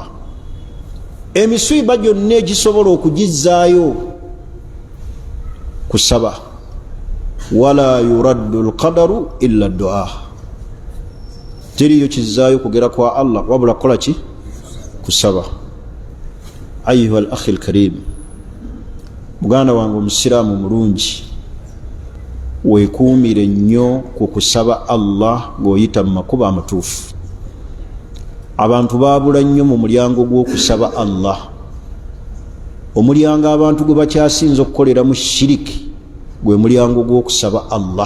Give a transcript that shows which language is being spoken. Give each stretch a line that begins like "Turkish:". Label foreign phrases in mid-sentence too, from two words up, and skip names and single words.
Ganda: Emiswiba gyonna egisobola okugizaayo kusaba.
Arabic: ولا يرد القدر إلا الدعاء,
Ganda: teriyo kizaayo kugera kwa Allah wabula kola ki? Kusaba.
Arabic: أيها الأخ الكريم,
Ganda: muganda wange omusiraamu mulungi, weekuumire nnyo ku kusaba Allah ng'oyita mu makuba amatuufu. Abantu baabula nnyo mu mulyango gw'okusaba Allah. Omulyango abantu gwe bakyasinza okukoleramu shiriki gwe mulyango gw'okusaba Allah.